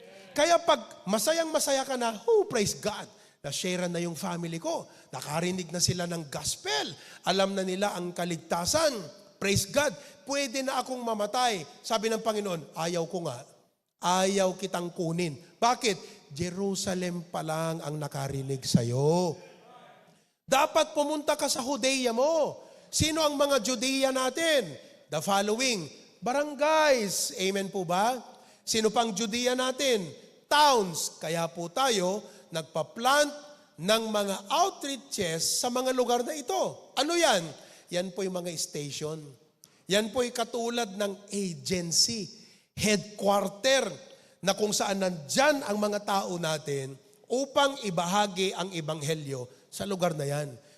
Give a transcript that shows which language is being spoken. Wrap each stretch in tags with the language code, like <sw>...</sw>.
<tl>Kaya pag masayang-masaya ka na, oh, praise God, na-share na yung family ko, nakarinig na sila ng gospel, alam na nila ang kaligtasan, praise God, pwede na akong mamatay. Sabi ng Panginoon, ayaw ko nga, ayaw kitang kunin. Bakit? Jerusalem pa lang ang nakarinig sa'yo. Dapat pumunta ka sa Judea mo. Sino ang mga Judea natin?</tl> <en>The following, barangays.</en> <tl>Amen po ba? Sino pang Judea natin? Towns. Kaya po tayo nagpa-plant ng mga outreaches sa mga lugar na ito. Ano yan? Yan po yung mga station. Yan po yung katulad ng agency, headquarter, na kung saan nandyan ang mga tao natin upang ibahagi ang ebanghelyo sa lugar na yan.</tl>